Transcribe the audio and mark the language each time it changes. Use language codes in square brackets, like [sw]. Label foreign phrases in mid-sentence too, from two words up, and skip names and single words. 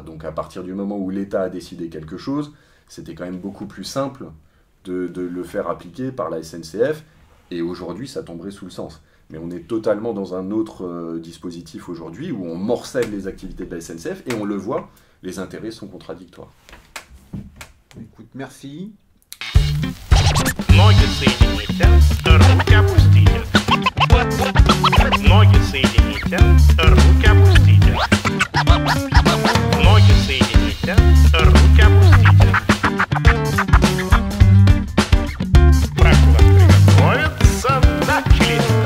[fr] Donc à partir du moment où l'État a décidé quelque chose, c'était quand même beaucoup plus simple de le faire appliquer par la SNCF, et aujourd'hui ça tomberait sous le sens. Mais on est totalement dans un autre dispositif aujourd'hui, où on morcelle les activités de la SNCF, et on le voit, les intérêts sont contradictoires. Écoute, merci. [ru] Ноги соедините, руки опустите. Ноги соедините, руки опустите. Ноги соедините, руки опустите. Прошу вас приготовиться, начали.